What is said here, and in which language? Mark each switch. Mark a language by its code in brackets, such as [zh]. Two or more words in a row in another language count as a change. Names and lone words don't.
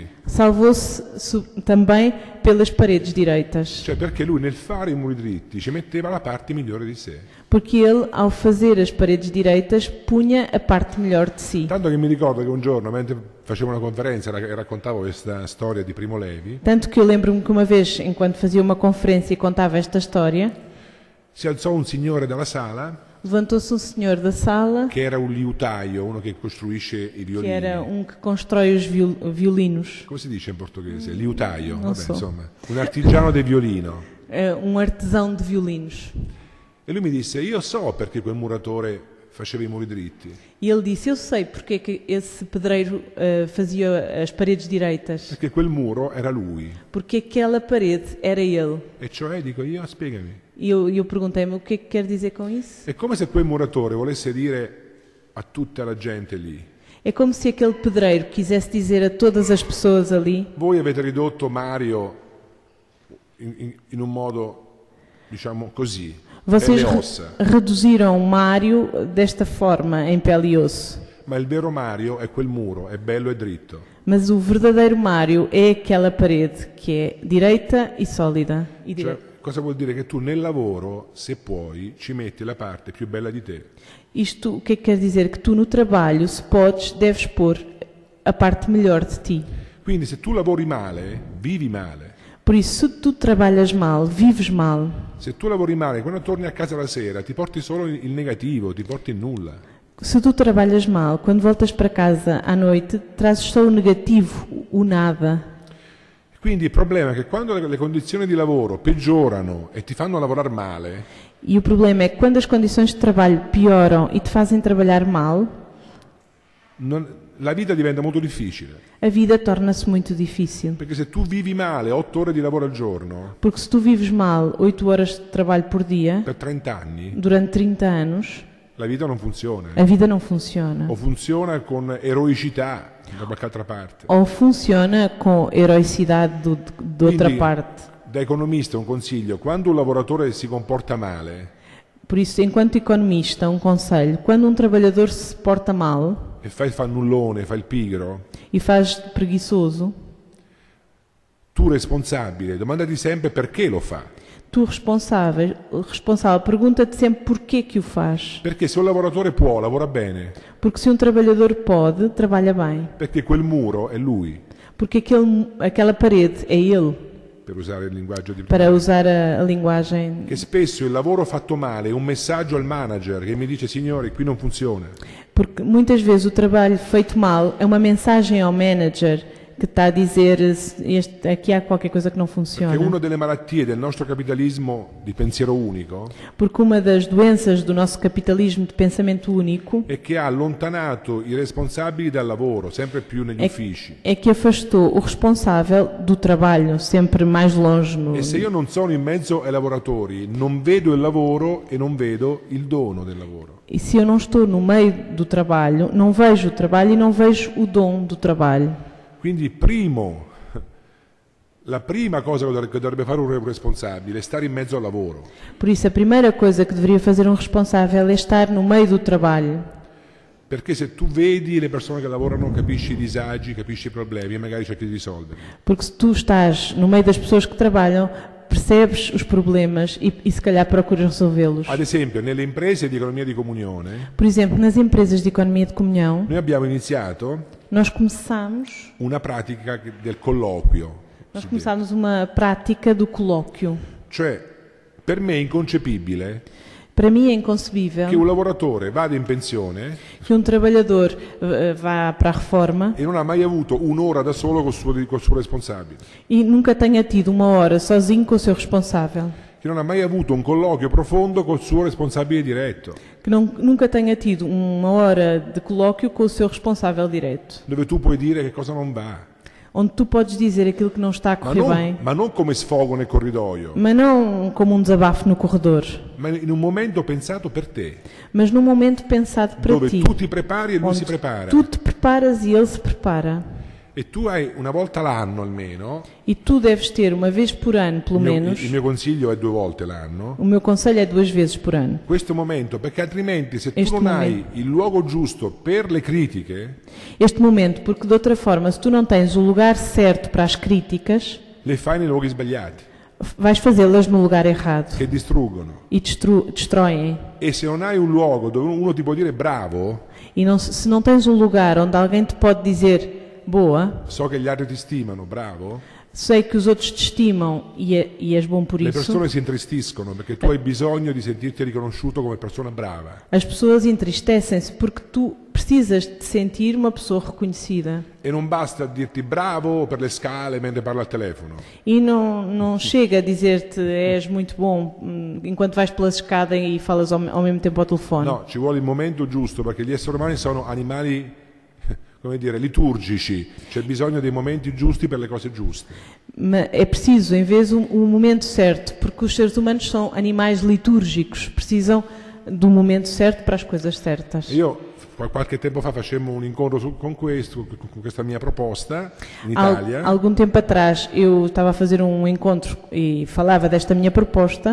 [pt] salvou-se também pelas paredes direitas, [it] Cioè perché lui nel fare i muri dritti ci metteva la parte migliore di sé. [pt] porque ele, ao fazer as paredes direitas, punha a parte melhor de si. [it] Tanto che mi ricordo che un giorno, mentre facevo una conferenza e raccontavo questa storia di Primo Levi, [pt] Tanto que eu lembro-me que uma vez, enquanto fazia uma conferência e contava esta história, [it] si alzò un signore dalla sala [pt] levantou-se um senhor da sala, [it] che era un liutaio, uno che costruisce i [pt] que [it] violini. [pt] era que constrói os violinos, [it] Come si dice in portoghese? Liutaio, Non vabbè, so. insomma, un artigiano del violino. [pt] artesão de violinos. [it] E lui mi disse: io so perché quel muratore faceva i muri dritti, [pt] E ele disse, eu sei porque é que esse pedreiro fazia as paredes direitas, [it] perché quel muro era lui. [pt] porque aquela parede era ele. [it] E cioè, dico io, spiegami. [pt] E eu perguntei-me, o que é que quer dizer com isso? [it] È come se quel muratore volesse dire a tutta la gente lì: [pt] É como se aquele pedreiro quisesse dizer a todas as pessoas ali, [it] voi avete ridotto Mario in un modo, diciamo così, [pt] vocês [it] pelle e ossa. [pt] reduziram Mário desta forma, em pele e osso. [it] Ma il vero Mario è quel muro, è bello e dritto. [pt] Mas o verdadeiro Mário é aquela parede que é direita e sólida. E [it] Cioè, [pt] direita. [it] cosa vuol dire? Che tu nel lavoro, se puoi, ci metti la parte più bella di te. [pt] Isto o que é que quer dizer? Que tu no trabalho, se podes, deves pôr a parte melhor de ti. [it] Quindi se tu lavori male, vivi male. [pt] Por isso, se tu trabalhas mal, vives mal. [it] Se tu lavori male, quando torni a casa la sera ti porti solo il negativo, ti porti il nulla. [pt] Se tu trabalhas mal, quando voltas para casa à noite, trazes só o negativo, o nada. [it] Quindi il problema è che quando le condizioni di lavoro peggiorano e ti fanno lavorare male, [pt] E o problema é que quando as condições de trabalho pioram e te fazem trabalhar mal, [it] la vita diventa molto difficile. [pt] a vida torna-se muito difícil. [it] Perché se tu vivi male 8 ore di lavoro al giorno [pt] Porque se tu vives mal 8 horas de trabalho por dia, [it] per 30 anni, [pt] durante 30 anos, [it] la vita non funziona. [pt] a vida não funciona. [it] O funziona con eroicità da qualche altra parte. [pt] Ou funciona com heroicidade de outra [it] Quindi, [pt] parte. [it] da economista un consiglio: quando un lavoratore si comporta male [pt] Por isso, enquanto economista, um conselho: quando um trabalhador se porta mal [it] e fa il fannullone, fa il pigro, [pt] e faz preguiçoso, [it] tu responsabile, domandati sempre perché lo fa. [pt] tu responsável pergunta-te sempre porquê que o faz. [it] Perché se un lavoratore può, lavora bene, [pt] Porque se um trabalhador pode, trabalha bem. [it] perché quel muro è lui, [pt] Porque aquela parede é ele, [it] per usare il linguaggio di [pt] para usar a linguagem. [it] che spesso il lavoro fatto male è un messaggio al manager che mi dice: signori, qui non funziona. [pt] Porque muitas vezes o trabalho feito mal é uma mensagem ao manager que está a dizer aqui há qualquer coisa que não [it] Che [pt] funciona. [it] una delle malattie del nostro capitalismo di pensiero unico [pt] Porque uma das doenças do nosso capitalismo de pensamento único [it] è che ha allontanato i responsabili dal lavoro sempre più negli uffici. [pt] é que afastou o responsável do trabalho, sempre mais longe. [it] E se io non sono in mezzo ai lavoratori, non vedo il lavoro e non vedo il dono del lavoro. [pt] E se eu não estou no meio do trabalho, não vejo o trabalho e não vejo o dom do trabalho. [it] Quindi primo la prima cosa che dovrebbe fare un responsabile è stare in mezzo al lavoro. [pt] Por isso, a primeira coisa que deveria fazer um responsável é estar no meio do trabalho. [it] Perché se tu vedi le persone che lavorano, capisci i disagi, capisci i problemi e magari cerchi di risolverli. [pt] Porque se tu estás no meio das pessoas que trabalham, percebes os problemas e se calhar procuras resolvê-los. [it] Ad esempio, nelle imprese di economia di comunione, [pt] Por exemplo, nas empresas de economia de comunhão, [it] noi abbiamo iniziato [pt] nós começamos [it] una pratica del colloquio. [pt] Nós começámos uma prática do colóquio. [it] Cioè, per me è inconcepibile [pt] Para mim é [it] che [pt] inconcebível [it] un lavoratore vada in pensione [pt] que um trabalhador vá para a reforma [it] e non ha mai avuto un'ora da solo col suo responsabile, [pt] e nunca tenha tido uma hora sozinho com o seu responsável, [it] che non ha mai avuto un colloquio profondo col suo responsabile diretto, [pt] que nunca tenha tido uma hora de colóquio com o seu responsável direto, [it] dove tu puoi dire che cosa non va, [pt] onde tu podes dizer aquilo que não está a correr bem, [it] ma non come sfogo nel corridoio, [pt] mas não como um desabafo no corredor, [it] ma in un momento pensato per te, [pt] mas num momento pensado para [it] dove [pt] ti, [it] tu ti prepari e lui si [pt] onde [it] prepara. [pt] tu te preparas e ele se prepara. [it] E tu hai una volta l'anno almeno, [pt] E tu deves ter uma vez por ano, pelo menos, [it] il mio consiglio è 2 volte l'anno, [pt] o meu conselho é 2 vezes por ano. [it] questo momento, perché altrimenti se tu [pt] Este [it] non hai [pt] momento. [it] il luogo giusto per le critiche, [pt] Este momento, porque de outra forma, se tu não tens o lugar certo para as críticas, [it] le fai nei luoghi sbagliati, [pt] vais fazê-las no lugar errado [it] che distruggono. [pt] e destroem. [it] E se non hai un luogo dove uno ti può dire bravo, [pt] E não, se não tens um lugar onde alguém te pode dizer boa, [it] so che gli altri ti stimano, bravo, [pt] sei que os outros te estimam e és bom por [it] le [pt] isso, [it] persone si intristiscono perché tu hai bisogno di sentirti riconosciuto come persona brava. [pt] as pessoas entristecem-se porque tu precisas de sentir uma pessoa reconhecida. [it] E non basta dirti bravo per le scale mentre parla al telefono. [pt] E não chega a dizer-te és muito bom enquanto vais pela escada e falas ao mesmo tempo ao telefone. [it] No, ci vuole il momento giusto perché gli esseri umani sono animali, come dire, liturgici. C'è bisogno dei momenti giusti per le cose giuste. [pt] Mas é preciso, em vez, um momento certo, porque os seres humanos são animais litúrgicos, precisam do momento certo para as coisas certas. [it] Io qualche tempo fa facemmo un incontro con questa mia proposta in Italia. [pt] Algum tempo atrás eu estava a fazer um encontro e falava desta minha proposta.